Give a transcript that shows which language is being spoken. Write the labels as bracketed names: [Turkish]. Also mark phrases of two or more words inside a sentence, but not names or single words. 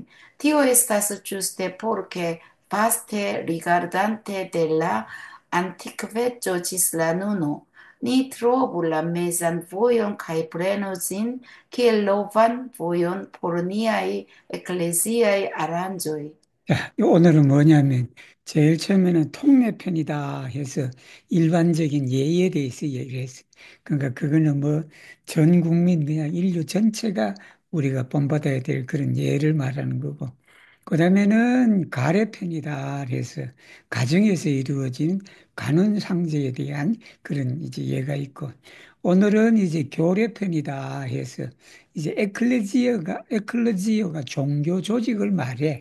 [Esperanto] Tio estas ĝuste por ke vaste rigardante de la antikveco ĝis la nuno, ni trovu la mezan vojon kaj prenu ĝin kiel novan vojon por niaj ekleziaj aranĝoj. [Korean] 오늘은 뭐냐면, 제일 처음에는 통례편이다 해서 일반적인 예의에 대해서 얘기를 했어요. 그러니까 그거는 뭐 전 국민, 그냥 인류 전체가 우리가 본받아야 될 그런 예를 말하는 거고. 그 다음에는 가례편이다 해서 가정에서 이루어진 간혼상제에 대한 그런 이제 예가 있고, 오늘은 이제 교례편이다 해서 이제 에클레지어가 종교 조직을 말해.